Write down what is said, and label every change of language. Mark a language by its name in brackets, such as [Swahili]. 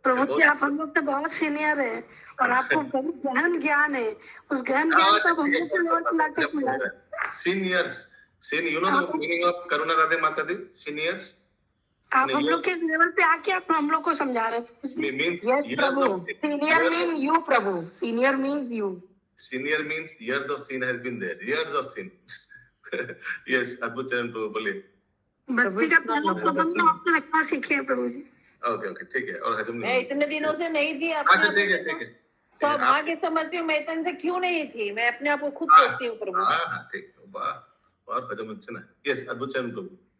[Hindi] प्रभु जी आप हम लोग से बहुत सीनियर है और आपको बहुत गहन ज्ञान है, उस गहन ज्ञान को हम लोग को लेवल पे लाके मिला। [English] Seniors, you know the meaning of करुणा राधे माता दी, सीनियर्स। [Hindi] आप हम लोग के लेवल पे आके आप हम लोग को समझा रहे हैं। [English] Means प्रभु senior mean you प्रभु, senior means you. Senior means years of sin has been there, years of sin. [Hindi] Yes, अद्भुत चरण प्रभु बोलिए। भक्ति का पहला कदम तो आपसे रखना सीखे हैं प्रभु जी। ओके, ठीक है। और हजम मैं इतने दिनों से नहीं थी। अच्छा, ठीक है। सौभाग्य समझती हूँ, मैं इतने से क्यों नहीं थी, मैं अपने आप को खुद सोचती हूँ प्रभु। हाँ, ठीक है। वाह, और हजम अच्छे ना। यस, अद्भुत चरण प्रभु,